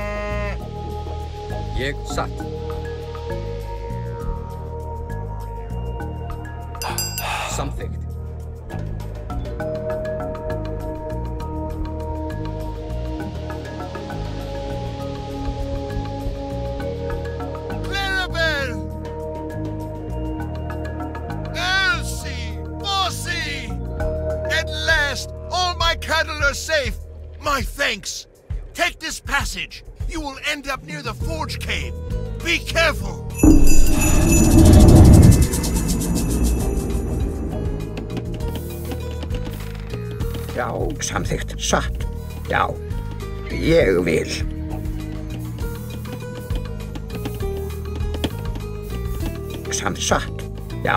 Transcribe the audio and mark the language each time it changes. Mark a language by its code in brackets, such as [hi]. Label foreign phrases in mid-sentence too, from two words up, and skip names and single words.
[is] Ég satt. Samþykkt. [en] Clarabelle! Elsie! Bossy! At last, all my cattle are safe. My thanks. Take this passage. You will end up near the Forge Cave. Be careful. [is] Já, samþykkt. Satt. Já. Ég vil. Satt. Já.